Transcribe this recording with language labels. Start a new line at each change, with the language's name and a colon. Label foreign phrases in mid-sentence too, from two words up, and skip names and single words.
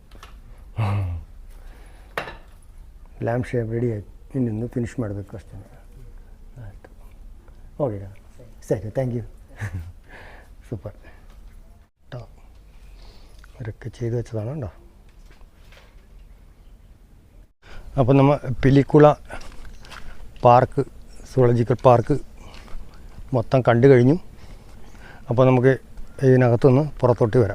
English: lamp shape
Kannada: ರೆಡಿ ಆಯಿತು. ಇನ್ನೊಂದು ಫಿನಿಶ್ ಮಾಡಬೇಕು ಅಷ್ಟೇ. ಆಯಿತು, ಓಕೆ ಸರಿ,
English: thank you.
Malayalam: സൂപ്പർ കേട്ടോ. അവരൊക്കെ ചെയ്ത് വെച്ചതാണ് കേട്ടോ. അപ്പോൾ നമ്മൾ പിലിക്കുള പാർക്ക്, സുവോളജിക്കൽ പാർക്ക് മൊത്തം കണ്ടു കഴിഞ്ഞു. അപ്പോൾ നമുക്ക് ഇതിനകത്തുനിന്ന് പുറത്തോട്ട് വരാം.